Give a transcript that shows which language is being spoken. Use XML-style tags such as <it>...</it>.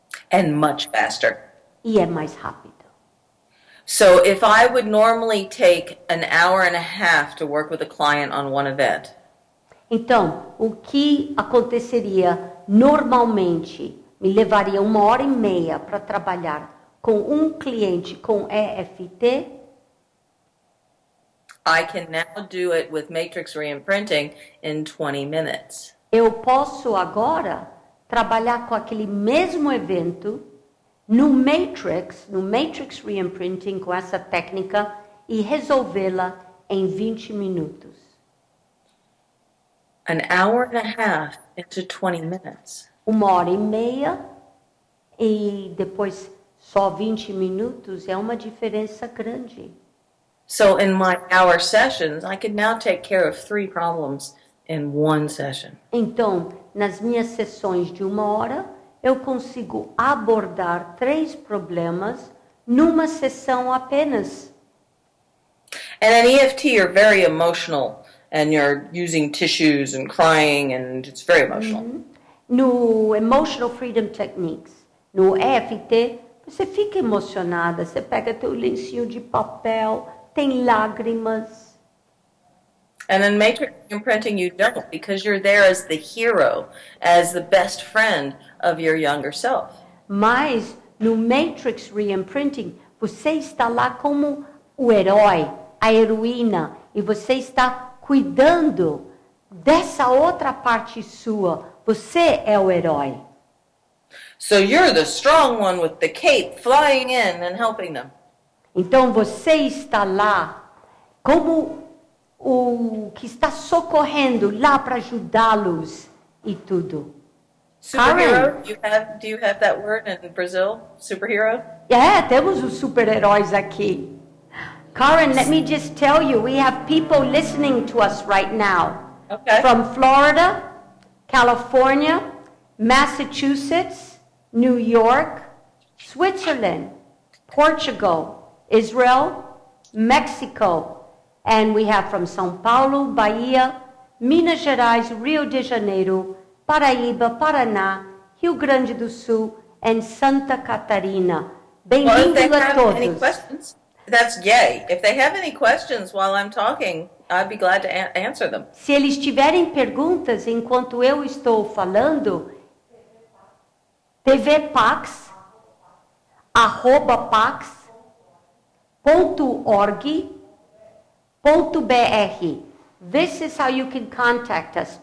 <en>and much faster.</en> <pt>e é mais rápido.</pt> <en>So if I would normally take an hour and a half to work with a client on one event,</en> <pt>Então, o que aconteceria normalmente me levaria 1h30 para trabalhar com um cliente com EFT,</pt> <en>I can now do it with matrix reimprinting in 20 minutes.</en> <pt>eu posso agora trabalhar com aquele mesmo evento no Matrix Reimprinting com essa técnica e resolvê-la em 20 minutos.</pt> <en>An hour and a half into 20 minutes.</en> <pt>1h30 e depois só 20 minutos é uma diferença grande.</pt> <en>So in my hour sessions, I can now take care of 3 problems in one session.</en> <pt>Então, nas minhas sessões de 1 hora, eu consigo abordar 3 problemas numa sessão apenas.</pt> <en>And in EFT, you're very emotional and you're using tissues and crying and it's very emotional.</en> <pt>No Emotional Freedom Techniques, no EFT, você fica emocionada, você pega teu lencinho de papel, tem lágrimas.</pt> <en>And in matrix imprinting, you don't because you're there as the hero, as the best friend of your younger self.</en> <pt>Mas no Matrix Reimprinting, você está lá como o herói, a heroína, e você está cuidando dessa outra parte sua. Você é o herói.</pt> <en>So you're the strong one with the cape flying in and helping them.</en> <pt>Então você está lá como o que está socorrendo lá para ajudá-los e tudo.</pt> <en>Superhero? Do you have that word in Brazil? Superhero?</en> <pt>É, temos os super-heróis aqui.</pt> <en>Karen, let me just tell you, we have people listening to us right now. Okay. From Florida, California, Massachusetts, New York, Switzerland, Portugal, Israel, Mexico, and we have from São Paulo, Bahia, Minas Gerais, Rio de Janeiro, Paraíba, Paraná, Rio Grande do Sul, and Santa Catarina. Well, if they</en> <pt>Bem-vindos a</pt> <en>have any</en> <pt>todos.</pt> <en>questions, that's yay. If they have any questions while I'm talking, I'd be glad to answer them.</en> <pt>Se eles tiverem perguntas enquanto eu estou falando, tvpax.org.br.</pt> <en>This is how you can contact us.</en>